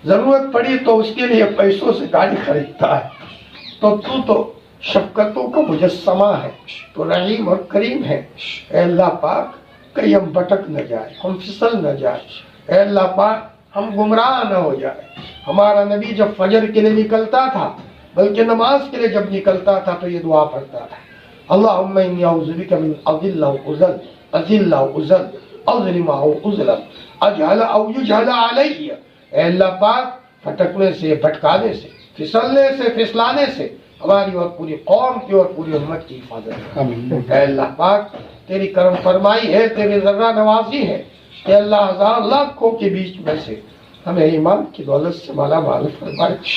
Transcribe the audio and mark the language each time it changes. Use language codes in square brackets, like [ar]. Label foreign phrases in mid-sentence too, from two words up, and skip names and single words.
[ur] ضرورت پڑی تو اس کے لیے پیسوں سے گاڑی خریدتا ہے، تو شفقتوں کا مجسمہ ہے، تو رحیم اور کریم ہے۔ اے اللہ پاک کہیں ہم بھٹک نہ جائیں، ہم پھسل نہ جائیں، اے اللہ پاک ہم گمراہ نہ ہو جائیں۔ ہمارا نبی جب فجر کے لیے نکلتا تھا، بلکہ نماز کے لیے جب نکلتا تھا تو یہ دعا پڑھتا تھا، [ar] اللہم انی اعوذ بک من اضل او اضل، اضل او اضل، اظلم او اظلم، اجہل او یجہل علی۔ [ur] اے اللہ پاک پھٹکنے سے، بھٹکانے سے، پھسلنے سے، پھسلانے سے ہماری اور پوری قوم کی اور پوری امت کی حفاظت کر۔ اے اللہ پاک تیری کرم فرمائی ہے، تیری ذرہ نوازی ہے کہ اللہ ہزار لاکھوں کے بیچ میں سے ہمیں ایمان کی دولت سے مالا مال فرمائے۔